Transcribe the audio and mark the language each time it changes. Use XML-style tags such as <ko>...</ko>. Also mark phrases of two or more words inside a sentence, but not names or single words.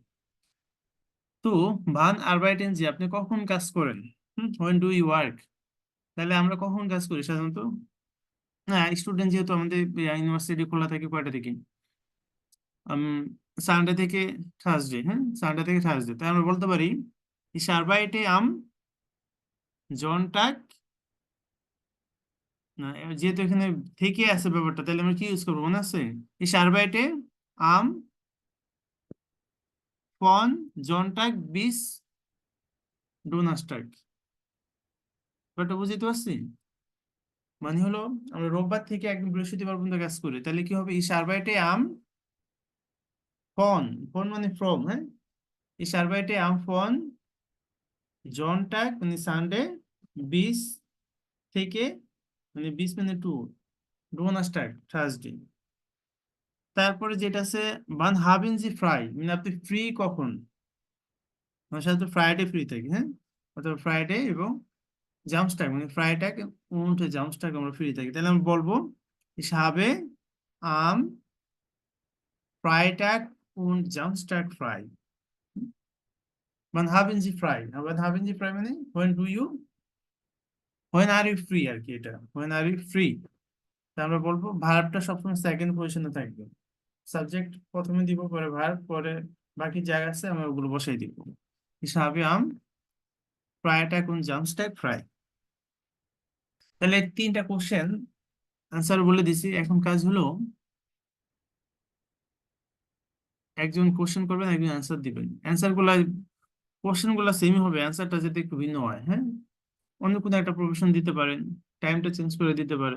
<de>So wann arbeiten Sie,</de> <bn>আপনি কখন কাজ করেন,</bn> <en>when do you work.</en> <bn>তাহলে আমরা কখন কাজ করি সাধারণত? হ্যাঁ, স্টুডেন্ট যেহেতু আমাদের ইউনিভার্সিটি খোলা থাকে কয়টা থেকে, সানডে থেকে থার্সডে। হ্যাঁ, সানডে থেকে থার্সডে, তাই আমরা বলতে পারি</bn> <de>ich arbeite am Sonntag।</de> <bn>না, যেহেতু এখানে থেকে আছে ব্যাপারটা, তাহলে আমরা কি ইউজ করবো মনে আছে?</bn> <de>ich arbeite am von Sonntag bis Donnerstag।</de> <bn>ব্যাপারটা বুঝতে পারছি? মানে হলো আমরা রোববার থেকে একদম বৃহস্পতিবার পর্যন্ত কাজ করি, তাহলে কি হবে</bn> <de>ich arbeite am von</de> <bn>মানে from। হ্যাঁ,</bn> <de>ich arbeite am von Sonntag</de> <bn>মানে সানডে,</bn> <de>bis</de> <bn>থেকে মানে</bn> <de>bis</de> <bn>মানে টু,</bn> <de>Donnerstag থার্সডে।</de> <bn>তারপরে যেটা আছে</bn> <de>wann haben Sie frei,</de> <bn>মানে আপনি ফ্রি কখন। আমার সাথে ফ্রাইডে ফ্রি থাকি। হ্যাঁ, অথবা ফ্রাইডে এবং জামস্টাগ মানে ফ্রাইটাগ উঠে জামস্টাগ আমরা ফ্রি থাকি। তাহলে আমি বলবো</bn> <de>ich habe am Freitag und Samstag frei। wann haben Sie frei? wann haben Sie frei</de> <en>মানে when do you, when are you free</en> <bn>আর কি, এটা</bn> <en>when are you free।</en> <bn>তা আমরা বলবো ভার্বটা সবসময়</bn> <en>second position</en> <bn>থাকবে, সাবজেক্ট প্রথমে দিব, পরে ভার্ব, পরে বাকি জায়গা আছে আমরা ওগুলো বসাই দিব।</bn> <de>ich habe am Freitag und Samstag frei।</de> <bn>তাহলে এই 3টা</bn> <en>question answer</en> <bn>বলে দিছি। এখন কাজ হলো একজন কোশ্চেন করবেন, একজন অ্যান্সার দিবেন। অ্যান্সার গুলা, কোশ্চেন গুলা সেমই হবে, অ্যান্সারটা যাতে একটু ভিন্ন হয়। হ্যাঁ, অন্য কোনো একটা প্রফেশন দিতে পারেন, টাইমটা চেঞ্জ করে দিতে পারেন।</bn>